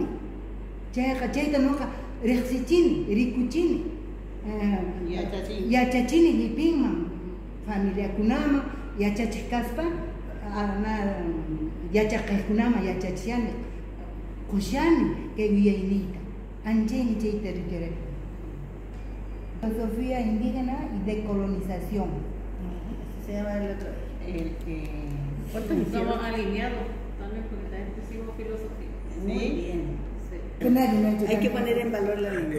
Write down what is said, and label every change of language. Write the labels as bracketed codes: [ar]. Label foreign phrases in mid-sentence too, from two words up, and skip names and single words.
[qu] Chayta nuqa riqsichini, rikuchini, yachachini llipinman, familiakunaman yachachiq kaspa yachaqaykunaman yachachishani, qushani kay yuyayniyta. Anchaymi chay territorio. [es] Filosofía indígena y decolonización. Se llama el otro. Estamos alineados también porque también pusimos filosofía. Muy bien. Sí. Hay que poner en valor la lengua.